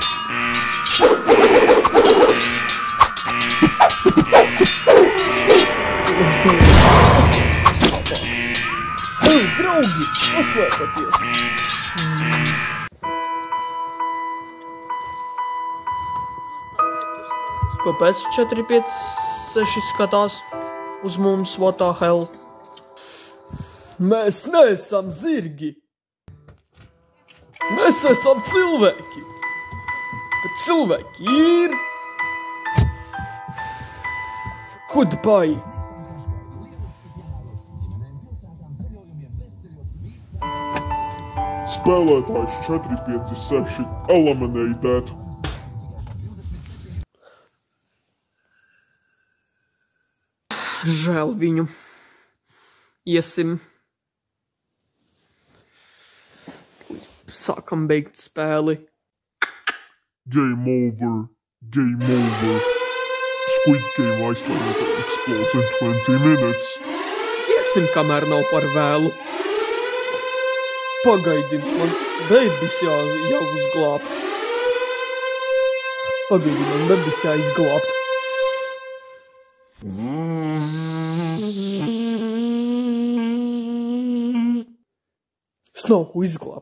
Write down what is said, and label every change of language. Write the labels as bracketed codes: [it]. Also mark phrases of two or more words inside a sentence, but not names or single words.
[lv] Draugi, paslēpaties! Kāpēc 4, 5, 6 skatās uz mums, [en] what the hell? [lv] Mēs neesam zirgi. Mēs esam cilvēki. Bet cilvēki ir... Goodbye. Spēlētājs 4, 5, 6 eliminated. Žēl viņu. Iesim. Sākam beigt spēli. [en] Game over. Squid Game aizslēdzot Explodes in 20 minutes. [lv] Iesim, kamēr nav par vēlu. Pagaidi, man bebis jāuzglāb. Pagaidi, man bebis jāizglāb. Es nav ko izglābt.